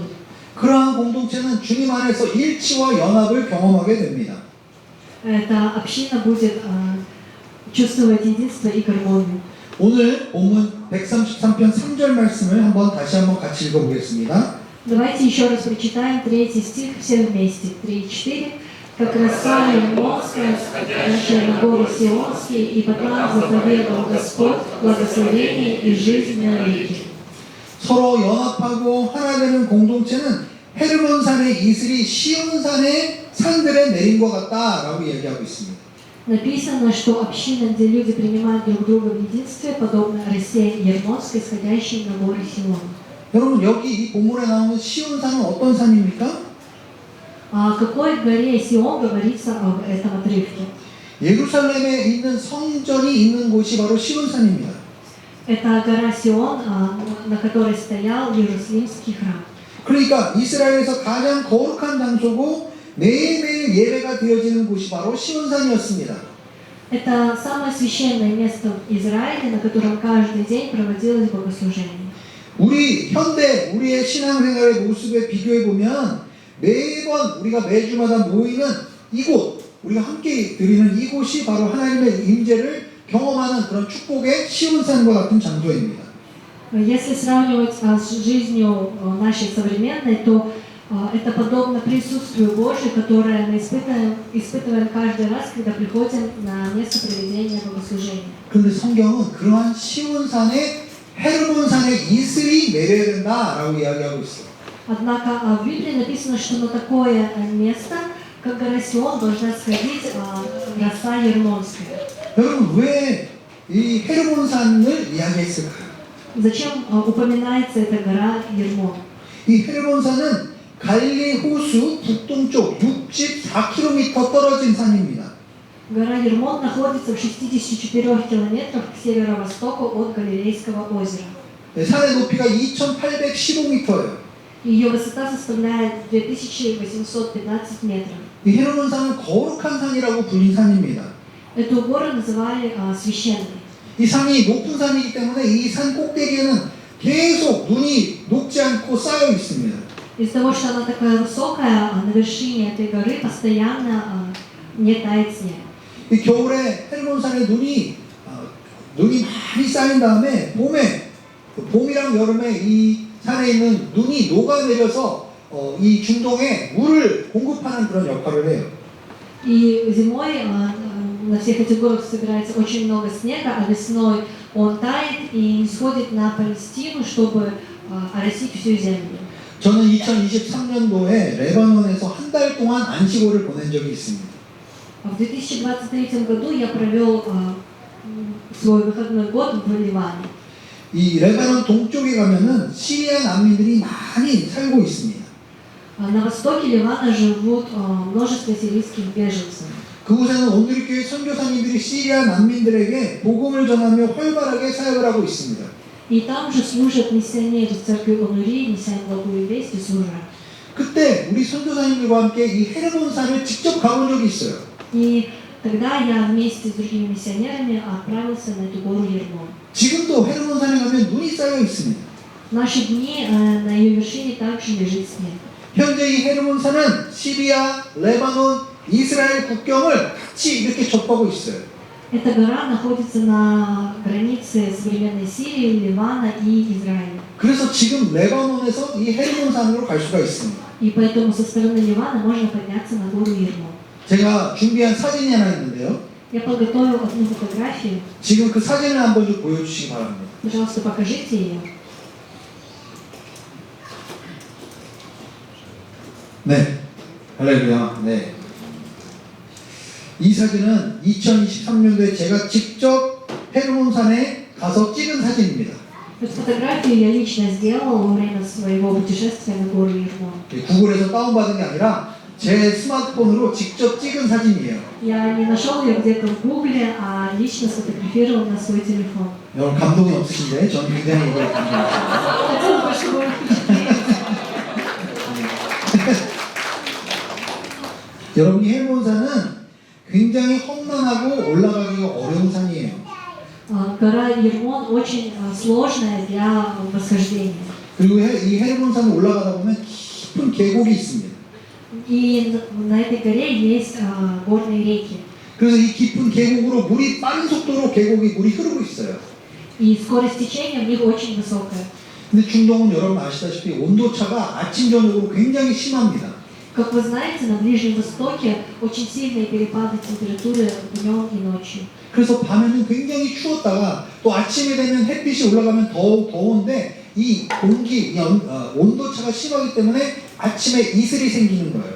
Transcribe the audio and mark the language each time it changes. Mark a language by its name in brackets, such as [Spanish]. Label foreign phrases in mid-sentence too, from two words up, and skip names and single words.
[Korean] 그러한 공동체는 주님 안에서 일치와 연합을 경험하게 됩니다. [Russian] Эта община будет чувствовать единство и гармонию. [Korean] 오늘 본문 133편 3절 말씀을 다시 한번 같이 읽어보겠습니다. [Russian] Давайте еще раз прочитаем 3 стих все вместе. 3 и 4. «Как роса лимонская, сходящая на горы Сионские, и потом заповедал Господь благословение и жизнь навеки». [Korean] 서로 연합하고 하나 되는 공동체는 헤르몬 산의 이슬이 시온 산의 산들에 내린 것 같다라고 얘기하고 있습니다. [Russian] Написано, что община, где люди принимают друг друга в единстве, подобно росе Ермонской, сходящей на горы Сион. [Korean] 여러분 여기 이 본문에 나오는 시온 산은 어떤 산입니까? [Russian] О какой горе Сион говорится об этом отрывке? [Korean] 예루살렘에 있는 성전이 있는 곳이 바로 시온 산입니다. [Russian] Это гора Сион, на которой стоял Иерусалимский храм. [Korean] 그러니까 이스라엘에서 가장 거룩한 장소고 매일매일 예배가 드려지는 곳이 바로 시온산이었습니다. [Russian] Это самое священное место в Израиле, на котором каждый день проводилось богослужение. [Korean] 우리의 신앙생활의 모습에 비교해 보면 매번 우리가 매주마다 모이는 이곳, 우리가 함께 드리는 이곳이 바로 하나님의 임재를 경험하는 그런 축복의 시온산과 같은 장소입니다. [Russian] Если сравнивать с жизнью нашей современной, то это подобно присутствию Божию, которое мы испытываем каждый раз, когда приходим на место проведения богослужения. [Korean] 그런데 성경은 그러한 시온산에 헤르몬산의 이슬이 내려야 된다라고 이야기하고 있어요. [Russian] Однако в Библии написано, что на такое место, как гора Сион, должна сходить роса Ермонская. [Korean] 여러분 왜 이 헤르몬산을 이야기했을까요? [Russian] Зачем упоминается эта гора Ермон? [Korean] 이 헤르몬산은 갈릴리 호수 북동쪽 64km 떨어진 산입니다. [Russian] Гора Ермон находится в 64 километрах к северо-востоку от Галилейского озера. [Korean] 산의 높이가 2,815m예요. [Russian] Ее высота составляет 2815 метров. [Korean] 이 헤르몬산은 거룩한 산이라고 불린 산입니다. [Russian] Эту гору называли священной. [Korean] 이 산이 높은 산이기 때문에 이 산 꼭대기에는 계속 눈이 녹지 않고 쌓여 있습니다. [Russian] Из-за того, что она такая высокая, на вершине этой горы постоянно не тает снег. [Korean] 이 겨울에 헤르몬산에 눈이 많이 쌓인 다음에 봄이랑 여름에 이 산에 있는 눈이 녹아내려서 이 중동에 물을 공급하는 그런 역할을 해요. [Russian] И зимой на всех этих горах собирается очень много снега, а весной он тает и сходит на Палестину, чтобы оросить всю землю. [Korean] 저는 2023년도에 레바논에서 한 달 동안 안식월을 보낸 적이 있습니다. [Russian] В 2023 году я провел свой выходной год в Ливане. [Korean] 이 레바논 동쪽에 가면은 시리아 난민들이 많이 살고 있습니다. [Russian] На востоке Ливана живут множество сирийских беженцев. [Korean] 그곳에는 온누리교회 선교사님들이 시리아 난민들에게 복음을 전하며 활발하게 사역을 하고 있습니다. [Russian] И там же служат миссионеры церкви Онури, неся им благую весть и служат. [Korean] 그때 우리 선교사님들과 함께 이 헤르몬산을 직접 가본 적이 있어요. [Russian] И тогда я вместе с другими миссионерами отправился на эту гору Ермон. [Korean] 지금도 헤르몬산에 가면 눈이 쌓여 있습니다. [Russian] В наши дни на ее вершине также лежит снег. [Korean] 현재 이 헤르몬산은 시리아, 레바논, 이스라엘 국경을 같이 이렇게 접하고 있어요. [Russian] Эта гора находится на границе современной Сирии, Ливана и Израиля. [Korean] 그래서 지금 레바논에서 이 헤르몬산으로 갈 수가 있습니다. [Russian] И поэтому со стороны Ливана можно подняться на гору Ермон. [Korean] 제가 준비한 사진이 하나 있는데요. [Russian] Я подготовил одну фотографию. [Korean] 지금 그 사진을 한번 좀 보여주시기 바랍니다. [Russian] Пожалуйста, покажите ее. [Korean] 네, 할렐루야. 네. 이 사진은 2023년도에 제가 직접 헤르몬산에 가서 찍은 사진입니다. [Russian] Эту фотографию я лично сделал во время своего путешествия на гору Ермон. [Korean] 구글에서 다운받은 게 아니라 제 스마트폰으로 직접 찍은 사진이에요. [Russian] Я не нашел ее где-то в Гугле, а лично сфотографировал на свой телефон. [Korean] 여러분 감동이 없으신데 저는 굉장히 이걸 감동했어요. [Russian] Хотел бы, чтобы вы впечатлились. [Korean] 여러분 이 헤르몬산은 굉장히 험난하고 올라가기가 어려운 산이에요. [Russian] Гора Ермон очень сложная для восхождения. [Korean] 그리고 이 헤르몬산을 올라가다 보면 깊은 계곡이 있습니다. [Russian] И на этой горе есть горные реки. [Korean] 그래서 이 깊은 계곡으로 물이 빠른 속도로 계곡이 물이 흐르고 있어요. [Russian] И скорость течения в них очень высокая. [Korean] 근데 중동은 여러분 아시다시피 온도차가 아침 저녁으로 굉장히 심합니다. [Russian] Как вы знаете, на Ближнем Востоке очень сильные перепады температуры днем и ночью. [Korean] 그래서 밤에는 굉장히 추웠다가 또 아침에 되면 햇빛이 올라가면 더운데 이 온도차가 심하기 때문에 아침에 이슬이 생기는 거예요.